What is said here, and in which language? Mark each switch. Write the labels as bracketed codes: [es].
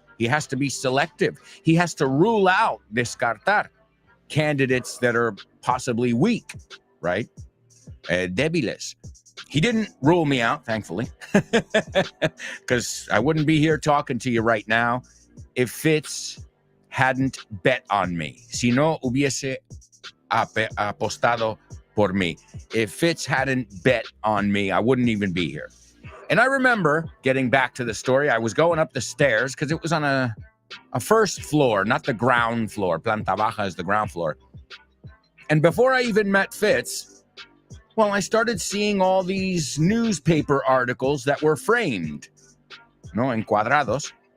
[en] He has to be selective. He has to rule out, descartar, candidates that are possibly weak, right? Débiles. He didn't rule me out, thankfully, because I wouldn't be here talking to you right now if Fitz hadn't bet on me. [es] Si no hubiese apostado por mí. [en] If Fitz hadn't bet on me, I wouldn't even be here. And I remember, getting back to the story, I was going up the stairs because it was on a first floor, not the ground floor. [es] Planta baja [en] is the ground floor. And before I even met Fitz, well, I started seeing all these newspaper articles that were framed, encuadrados.